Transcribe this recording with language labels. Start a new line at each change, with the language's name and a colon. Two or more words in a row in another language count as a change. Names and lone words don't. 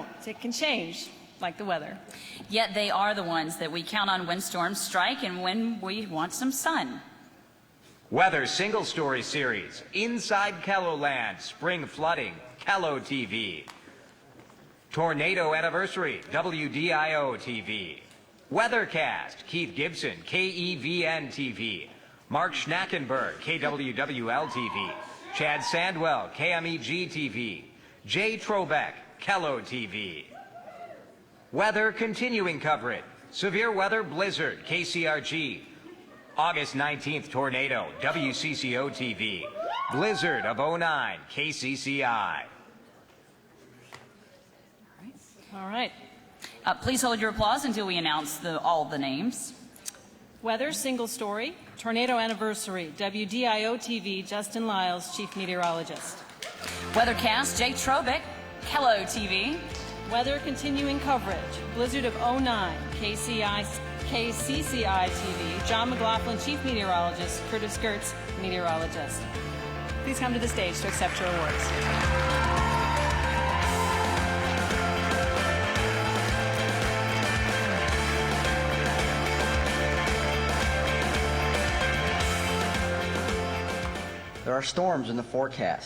English: It can change, like the weather. Yet they are the ones that we count on when storms strike and when we want some sun. Weather single story series, Inside Kelloland, Spring Flooding, Kello TV. Tornado Anniversary, WDIO TV. Weathercast, Keith Gibson, KEVN TV. Mark Schnackenberg, KWWL TV. Chad Sandwell, KMEG TV. Jay Trobeck, Kello TV. Weather continuing coverage. Severe weather blizzard, KCRG. August 19th tornado, WCCO TV. Blizzard of 09, KCCI. All right. Please hold your applause until we announce all the names. Weather single story, Tornado Anniversary, WDIO TV, Justin Lyles, Chief Meteorologist. Weathercast, Jay Trobeck, Kello TV. Weather continuing coverage, Blizzard of 09, KCCI TV, John McLaughlin, Chief Meteorologist, Curtis Gertz, Meteorologist. Please come to the stage to accept your awards. There are storms in the forecast.